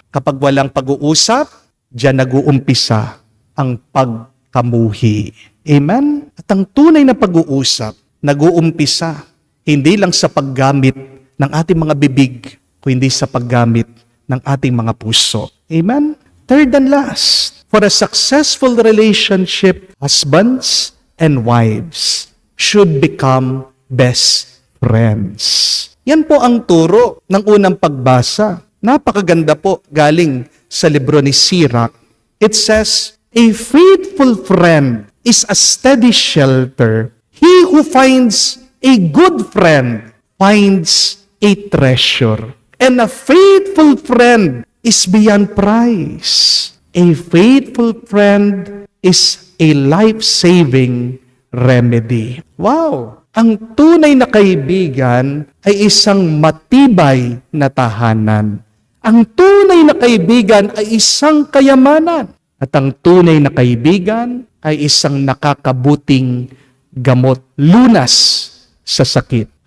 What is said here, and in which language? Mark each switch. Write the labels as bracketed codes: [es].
[tl] Kapag walang pag-uusap, diyan nag-uumpisa ang pagkamuhi. Amen? At ang tunay na pag-uusap, nag-uumpisa hindi lang sa paggamit ng ating mga bibig, kundi sa paggamit ng ating mga puso. Amen? [en] Third and last, for a successful relationship, husbands and wives should become best friends. [tl] Yan po ang turo ng unang pagbasa. Napakaganda po galing sa libro ni Sirach. [en] It says, a faithful friend is a steady shelter. He who finds a good friend finds a treasure. And a faithful friend is beyond price. A faithful friend is a life-saving remedy. Wow! [tl] Ang tunay na kaibigan ay isang matibay na tahanan. Ang tunay na kaibigan ay isang kayamanan. At ang tunay na kaibigan ay isang nakakabuting gamot, lunas sa sakit.